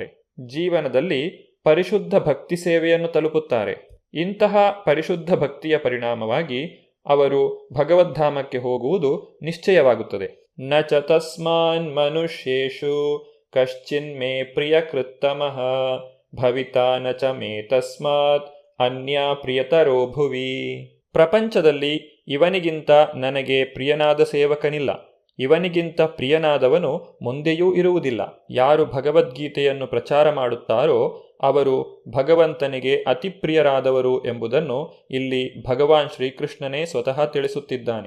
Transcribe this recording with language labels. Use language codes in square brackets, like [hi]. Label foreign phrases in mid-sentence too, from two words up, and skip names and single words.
[kn] ಜೀವನದಲ್ಲಿ ಪರಿಶುದ್ಧ ಭಕ್ತಿ ಸೇವೆಯನ್ನು ತಲುಪುತ್ತಾರೆ. ಇಂತಹ ಪರಿಶುದ್ಧ ಭಕ್ತಿಯ ಪರಿಣಾಮವಾಗಿ ಅವರು ಭಗವದ್ಧಾಮಕ್ಕೆ ಹೋಗುವುದು ನಿಶ್ಚಯವಾಗುತ್ತದೆ. [sa] ನ ಚ ತಸ್ಮಾನ್ ಮನುಷ್ಯೇಷು ಕಶ್ಚಿನ್ಮೇ ಪ್ರಿಯಕೃತ್ತಮಃ ಭವಿತಾ ನ ಚ ಮೇ ತಸ್ಮಾತ್ ಅನ್ಯ ಪ್ರಿಯತರೋ ಭುವಿ. [kn] ಪ್ರಪಂಚದಲ್ಲಿ ಇವನಿಗಿಂತ ನನಗೆ ಪ್ರಿಯನಾದ ಸೇವಕನಿಲ್ಲ, ಇವನಿಗಿಂತ ಪ್ರಿಯನಾದವನು ಮುಂದೆಯೂ ಇರುವುದಿಲ್ಲ. ಯಾರು ಭಗವದ್ಗೀತೆಯನ್ನು ಪ್ರಚಾರ ಮಾಡುತ್ತಾರೋ ಅವರು ಭಗವಂತನಿಗೆ ಅತಿ ಪ್ರಿಯರಾದವರು ಎಂಬುದನ್ನು ಇಲ್ಲಿ ಭಗವಾನ್ ಶ್ರೀಕೃಷ್ಣನೇ ಸ್ವತಃ ತಿಳಿಸುತ್ತಿದ್ದಾನೆ.